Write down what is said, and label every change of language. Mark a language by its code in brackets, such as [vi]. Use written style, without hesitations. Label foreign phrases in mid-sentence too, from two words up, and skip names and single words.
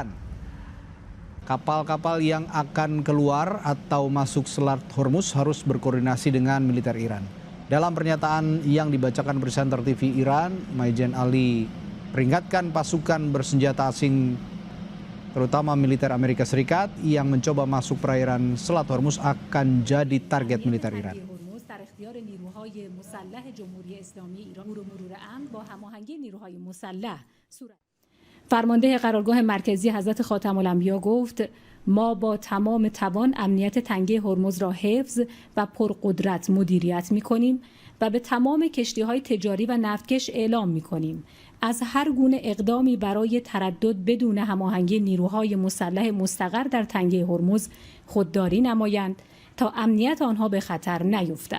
[id] Kapal-kapal yang akan keluar atau masuk Selat Hormuz harus berkoordinasi dengan militer Iran. Dalam pernyataan yang dibacakan presenter TV Iran, Maijen Ali peringatkan pasukan bersenjata asing, terutama militer Amerika Serikat, yang mencoba masuk perairan Selat Hormuz akan jadi target militer Iran. [fa] فرمانده قرارگاه مرکزی حضرت خاتم الانبیا گفت ما با تمام توان امنیت تنگه هرمز را حفظ و پرقدرت مدیریت می‌کنیم و به تمام کشتی‌های تجاری و نفتکش اعلام می‌کنیم از هر گونه اقدامی برای تردد بدون هماهنگی نیروهای مسلح مستقر در تنگه هرمز خودداری نمایند تا امنیت آنها به خطر نیفتد.